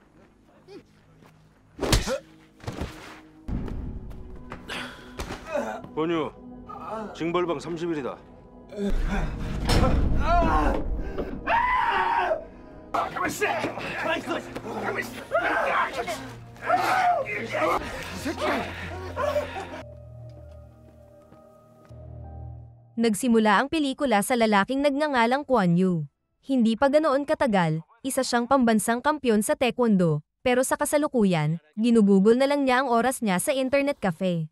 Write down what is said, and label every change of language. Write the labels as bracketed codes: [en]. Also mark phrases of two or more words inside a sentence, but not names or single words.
[ko] 권유, 징벌방 30일이다. 가만 있어! 가만 있어! 가만 있어! 이 새끼! [tl] Nagsimula ang pelikula sa lalaking nagngangalang Kwon Yu. Hindi pa ganoon katagal, isa siyang pambansang kampyon sa taekwondo, pero sa kasalukuyan, ginugugol na lang niya ang oras niya sa [en] internet cafe.